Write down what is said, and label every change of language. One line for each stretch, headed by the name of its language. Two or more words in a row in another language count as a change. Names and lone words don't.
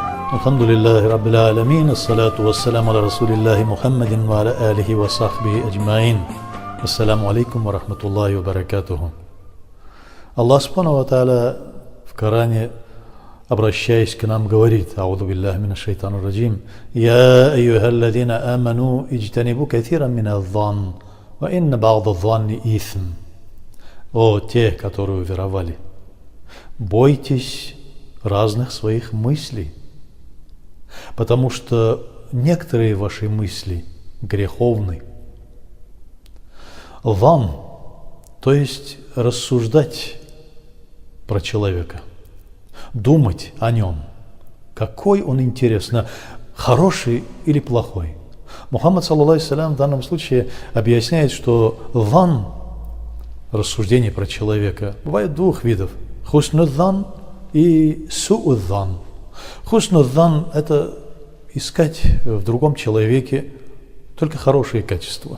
Arabic: الحمد لله رب العالمين، الصلاة والسلام على رسول الله محمد وعلى آله وصحبه أجمعين. السلام عليكم ورحمة الله وبركاته.
Russian: Аллах
Arabic: سبحانه وتعالى
Russian: в Коране, обращаясь к нам, говорит:
Arabic: أعوذ بالله من الشيطان الرجيم. يا أيها الذين آمنوا اجتنبوا كثيرا من الظن وإن بعض الظن إثم.
Russian: О те, которые уверовали, бойтесь разных своих мыслей, потому что некоторые ваши мысли греховны. Ван, то есть рассуждать про человека, думать о нем, какой он, интересно, хороший или плохой.
Arabic: Мухаммад, صلى الله عليه وسلم,
Russian: в данном случае объясняет, что ван, рассуждение про человека, бывает двух видов: хуснудзан и суудзан. Хуснудзан – это искать в другом человеке только хорошие качества.